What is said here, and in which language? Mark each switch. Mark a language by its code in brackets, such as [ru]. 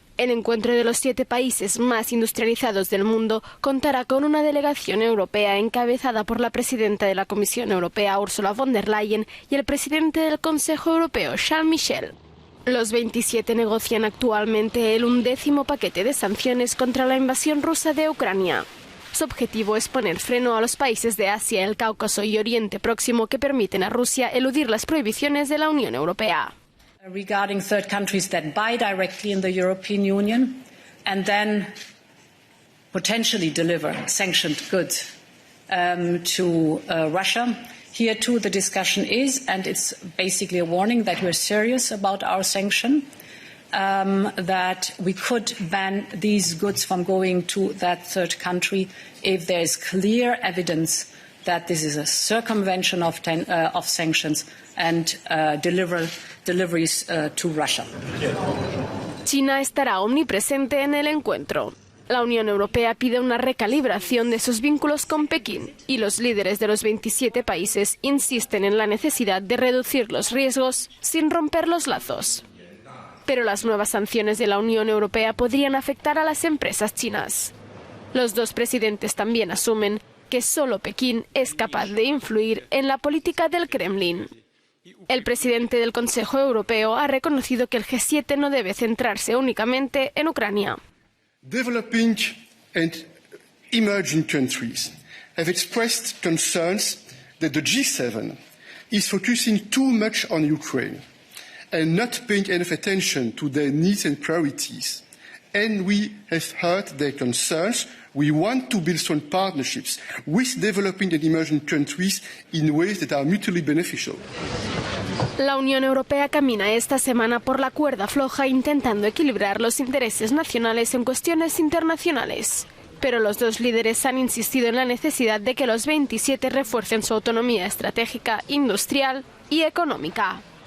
[es] El encuentro de los 7 países más industrializados del mundo contará con una delegación europea encabezada por la presidenta de la Comisión Europea, Ursula von der Leyen, y el presidente del Consejo Europeo, Charles Michel. Los 27 negocian actualmente el 11º paquete de sanciones contra la invasión rusa de Ucrania. Su objetivo es poner freno a los países de Asia, el Cáucaso y Oriente Próximo que permiten a Rusia eludir las prohibiciones de la Unión Europea. [en] Regarding third countries that buy directly in the European Union and then potentially deliver sanctioned goods to Russia. Here too the discussion is, and it's basically a warning that we're serious about our sanction, that we could ban these goods from going to that third country if there is clear evidence that this is a circumvention of sanctions and deliveries to Russia. [es] China estará omnipresente en el encuentro. La Unión Europea pide una recalibración de sus vínculos con Pekín y los líderes de los 27 países insisten en la necesidad de reducir los riesgos sin romper los lazos. Pero las nuevas sanciones de la Unión Europea podrían afectar a las empresas chinas. Los dos presidentes también asumen que solo Pekín es capaz de influir en la política del Kremlin. El presidente del Consejo Europeo ha reconocido que el G7 no debe centrarse únicamente en Ucrania. [en] Developing and emerging countries have expressed concerns that the G7 is focusing too much on Ukraine and not paying enough attention to their needs and priorities. And we have heard their concerns. We want to build strong partnerships with developing and emerging countries in ways that are mutually beneficial. [es] La Unión Europea camina esta semana por la cuerda floja intentando equilibrar los intereses nacionales en cuestiones internacionales. Pero los dos líderes han insistido en la necesidad de que los 27 refuercen su autonomía estratégica, industrial y económica.